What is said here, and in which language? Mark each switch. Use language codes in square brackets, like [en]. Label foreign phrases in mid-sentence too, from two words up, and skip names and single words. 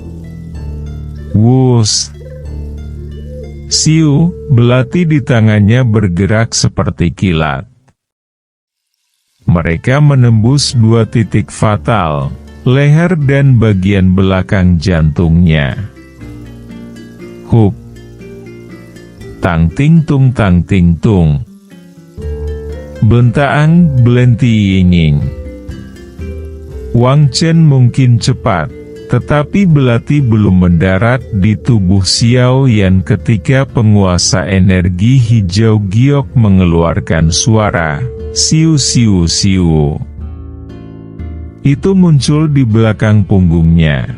[id] Wus! Siu, belati di tangannya bergerak seperti kilat. Mereka menembus 2 titik fatal, leher dan bagian belakang jantungnya. Hup! Tang ting tung tang ting tung. Bentaang belenti yinging. Wang Chen mungkin cepat, tetapi belati belum mendarat di tubuh Xiao Yan ketika penguasa energi hijau giok mengeluarkan suara, siu siu siu. Itu muncul di belakang punggungnya.